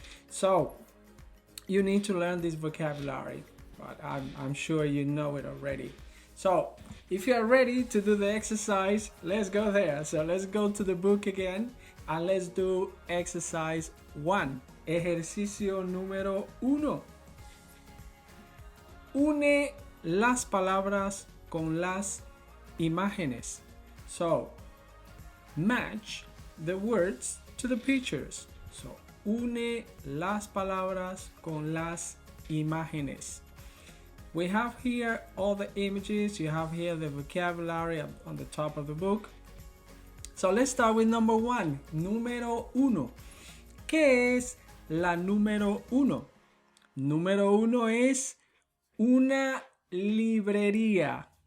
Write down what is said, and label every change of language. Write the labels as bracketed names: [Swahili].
[English] So you need to learn this vocabulary, but I'm sure you know it already. So if you are ready to do the exercise, let's go there. So let's go to the book again and let's do exercise 1. [Spanish] Ejercicio número 1. Une las palabras con las imágenes. [English] So match the words to the pictures. [Spanish] So une las palabras con las imágenes. [English] We have here all the images. You have here the vocabulary on the top of the book. So let's start with number 1. [Spanish] Número 1. ¿Qué es la número 1? Número 1 es una librería.